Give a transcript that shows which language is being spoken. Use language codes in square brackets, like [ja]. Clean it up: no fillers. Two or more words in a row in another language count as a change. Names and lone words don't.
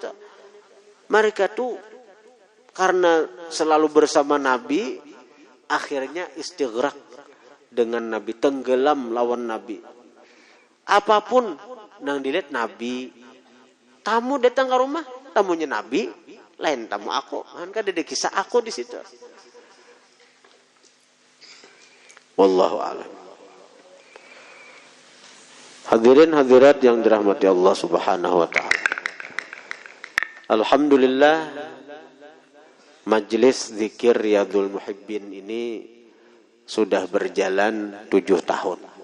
[bjn] Mereka tuh karena selalu bersama Nabi, akhirnya istighraq dengan Nabi, tenggelam lawan Nabi. Apapun nang dilihat Nabi. Tamu datang ke rumah, tamunya Nabi, lain tamu aku. [id] Kan ada kisah aku di situ. [ar] والله أعلم. [id] Hadirin hadirat yang dirahmati Allah [ar] سبحانه وتعالى. [id] Alhamdulillah majelis zikir Riyadhul Muhibbin ini sudah berjalan 7 tahun.